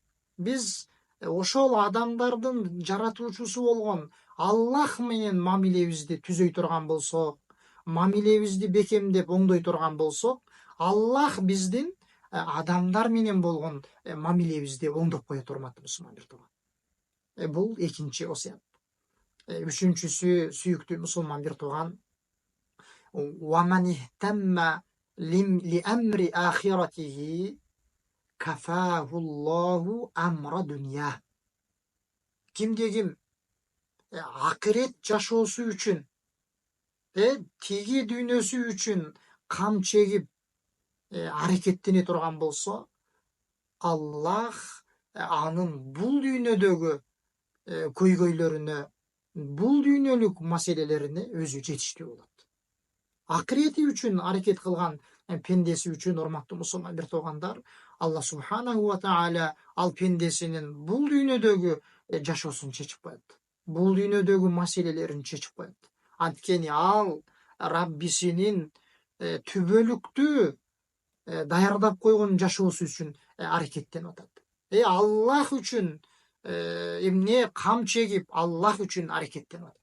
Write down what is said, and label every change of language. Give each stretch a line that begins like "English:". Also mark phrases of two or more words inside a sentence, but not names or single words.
Kyrgyz: Биз ошол адамдардын жаратуучусу болгон Аллах менен мамилебизди түзөй турган болсок, мамилебизди бекемдеп оңдой турган болсок, Аллах биздин адамдар менен болгон мамилебизди оңдоп коет, урматтуу мусулман бир тууган. Бул экинчи осуят. Үчүнчүсү, сүйүктүү мусулман бир тууган,
Arabic: وَمَنِ اهْتَمَّ لِأَمْرِ آخِرَتِهِ كَفَاهُ اللَّهُ أَمْرَ دُنْيَا.
Kyrgyz: Кимде ким акырет жашоосу үчүн, тиги дүйнөсү үчүн кам чегип аракеттене турган болсо, Аллах анын бул дүйнөдөгү көйгөйлөрүнө, бул дүйнөлүк маселелерине өзү жетиштүү болот. Акырети үчүн аракет кылган пендеси үчүн, урматтуу мусулман бир туугандар, Аллах
Arabic: سبحانه وتعالى
Kyrgyz: ал пендесинин бул дүйнөдөгү жашоосун чечип коет. Бул дүйнөдөгү маселелерин чечип коет. Анткени ал Раббисинин түбөлүктүү даярдап койгон жашоосу үчүн аракеттенип атат. Аллах үчүн эмне кам чегип, Аллах үчүн аракеттенип атат.